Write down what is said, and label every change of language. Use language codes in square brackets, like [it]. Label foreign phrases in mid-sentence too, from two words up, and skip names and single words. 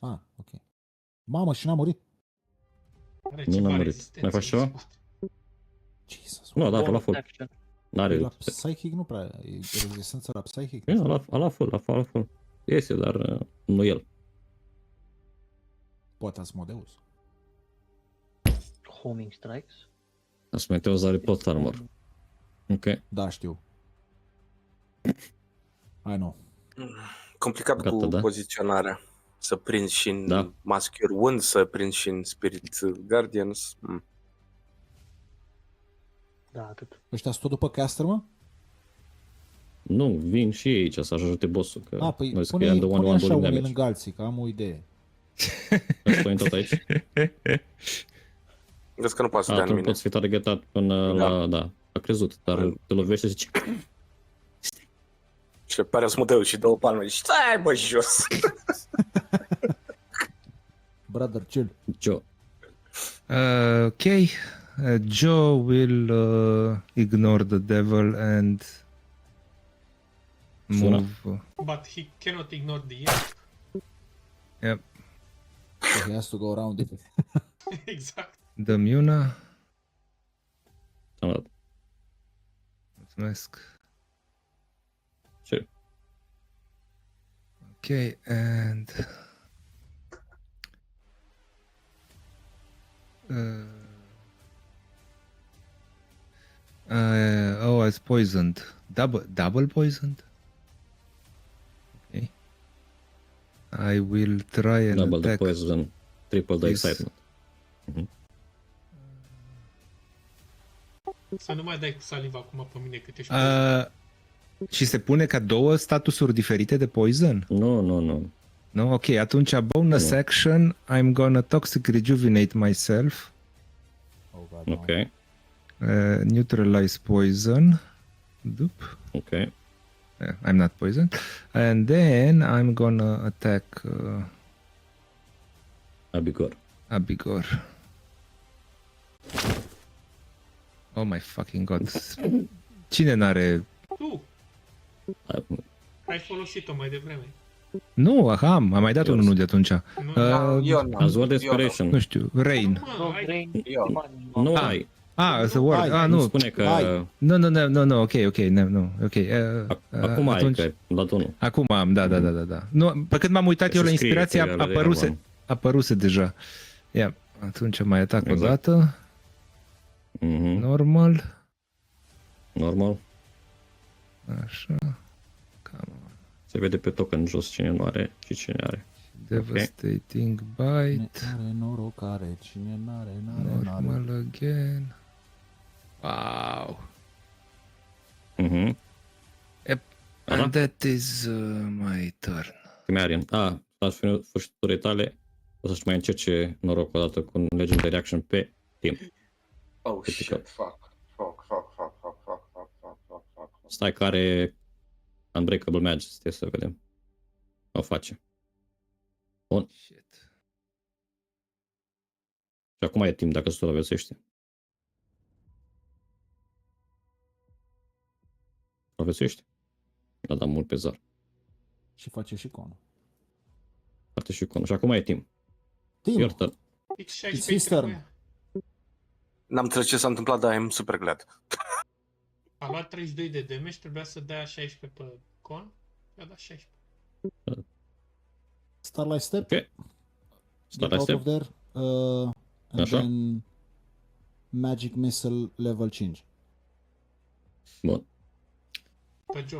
[ro] Ok. Mamă, și n-a murit. Nu n-a murit. Mai faci ceva? Jesus. Nu, a dat la full. N-are. La Psychic nu prea, e rezistență la Psychic? A la full. Este, dar nu el. Poate Asmodeus. [en] Homing strikes. [ro] Asmodeus are [en] plot armor. [ro] Ok. Da, știu. [en] I know. [ro] Complicat gata, cu poziționarea. Să prinzi și în Mask Your Wound, să prinzi și în Spirit Guardians. Da, atât. Ăștia sunt tot după caster, mă? Nu, vin și ei aici să ajute bossul. Că păi pune așa unii lângă alții, că am o idee. Stai tot aici? Vezi că nu poate să dea în mine. Nu poți fi targetat până la... Da, a crezut, dar te lovește și zice... Și pare Asmodeus și două palme și stai bă jos. [en] Brother, chill. Joe. Ok. Joe will ignore the devil and move. But he cannot ignore the imp. Yep. So he has to go around it. [ro] Exact. [en] The Muna. [ro] Am dat. Mulțumesc. [en] Sure. Okay, and oh, it's poisoned. Double poisoned. Okay. I will try and double attack. The poison, triple the excitement. [ro] Să nu mai dai cu saliva acum pe mine cât ești. Și se pune ca două statusuri diferite de poison? Nu. [en] No? Ok, atunci bonus action, I'm gonna toxic rejuvenate myself. Oh, God, ok. Neutralize poison. Dup. Ok. I'm not poisoned. And then I'm gonna attack Abigor. Oh my fucking god. [ro] Cine n-are... Tu! Ai folosit-o mai devreme. Nu, am mai dat unul de atunci. Nu, Eu nu. [en] As word desperation. [ro] Nu știu, Rain. mă, ai... Eu. Nu ai. [en] The word. [ro] Hai. Nu. Spune că... Nu, ok, nu, ok. Acum ai, atunci... că ai dat unul. Acum am, da. Nu, pe când m-am uitat eu la inspirație, apăruse deja. Ia, atunci mai atac o dată. Normal. Așa. Cam. Se vede pe token jos cine nu are și cine are. [en] Devastating bite. [ro] Are norocare, cine n-are. [en] Normal again. Wow. And that is my turn. Marian. [ro] La sfârșitul turei tale o să-și mai încerce noroc o dată cu Legendary Action pe timp. [en] Oh shit, fuck. [ro] Stai că are Unbreakable Majesty, să vedem. O face. Bun. [en] Shit. [ro] Și acum e timp dacă supraviețuiește. Supraviețuiește? L-a dat mult pe zar. Și face și conul. Parte și conul. Și acum e timp. Tim, [en] Your turn. it's his turn. [ro] N-am înțeles ce s-a întâmplat, dar [en] I'm super glad. [ro] A luat 32 de damage, trebuia să dea 16 pe con. I-a dat 16. Starlight Step. Ok. Starlight [en] Get out Step. of there. And [ro] Așa. [en] then Magic Missile level 5. [ro] Bun. Pe job.